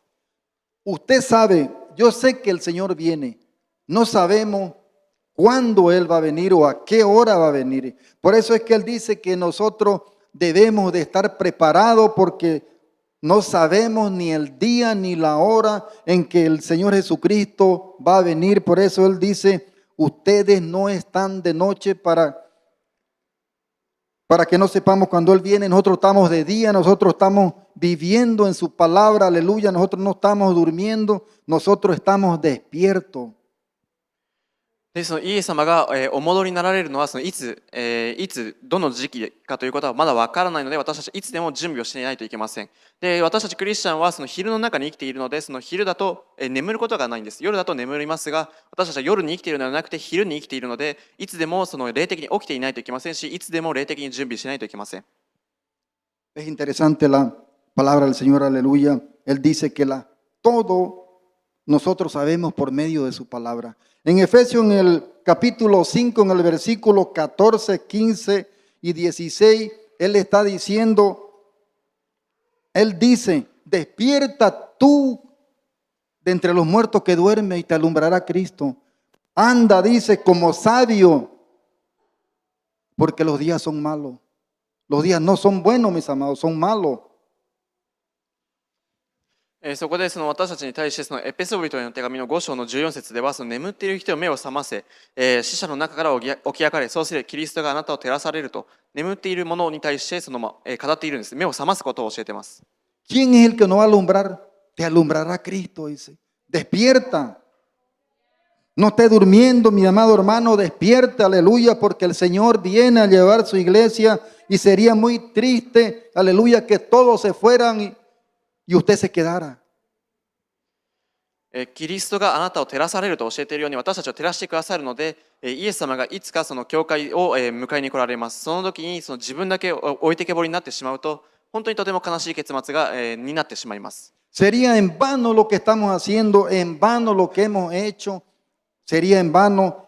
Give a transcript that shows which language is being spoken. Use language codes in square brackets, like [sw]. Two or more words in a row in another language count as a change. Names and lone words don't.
[es] Usted sabe, yo sé que el Señor viene. No sabemos cuándo Él va a venir o a qué hora va a venir. Por eso es que Él dice que nosotros debemos de estar preparados porque no sabemos ni el día ni la hora en que el Señor Jesucristo va a venir. Por eso Él dice, ustedes no están de noche para para que no sepamos cuando Él viene. Nosotros estamos de día, nosotros estamos viviendo en su palabra, aleluya. Nosotros no estamos durmiendo, nosotros estamos despiertos. [ja] で、そのイエス様がお戻りになられるのはいつどの時期かということはまだわからないので、私たちいつでも準備をしていないといけません。で、私たちクリスチャンはその昼の中に生きているので、その昼だと眠ることがないんです。夜だと眠りますが、私たちは夜に生きているのではなくて昼に生きているので、いつでもその霊的に起きていないといけませんし、いつでも霊的に準備しないといけません。 [es] Es interesante la palabra del Señor, aleluya. Él dice que todo nosotros sabemos por medio de su palabra. En Efesios, en el capítulo 5, en el versículo 14, 15 y 16, Él está diciendo, Él dice, despierta tú de entre los muertos que duerme y te alumbrará Cristo. Anda, dice, como sabio, porque los días son malos. Los días no son buenos, mis amados, son malos. [ja] そこでその私たちに対してそのエペソビトへの手紙の5章の14節では、その眠っている人の目を覚ませ、死者の中から起き上がれ、そうすればキリストがあなたを照らされると、眠っている者に対して語っているんです。目を覚ますことを教えています。 [es] ¿Quién es el que nos va a alumbrar? Te alumbrará Cristo, dice. Despierta. No esté durmiendo, mi amado hermano, despierta, aleluya, porque el Señor viene a llevar su iglesia y sería muy triste, aleluya, que todos se fueran y usted se quedara. [ja] キリストがあなたを照らされると教えているように、私たちを照らしてくださるので、イエス様がいつかその教会を迎えに来られます。その時にその自分だけ置いてけぼりになってしまうと、本当にとても悲しい結末がになってしまいます。 [es] Sería en vano lo que estamos haciendo, en vano lo que hemos hecho, sería en vano.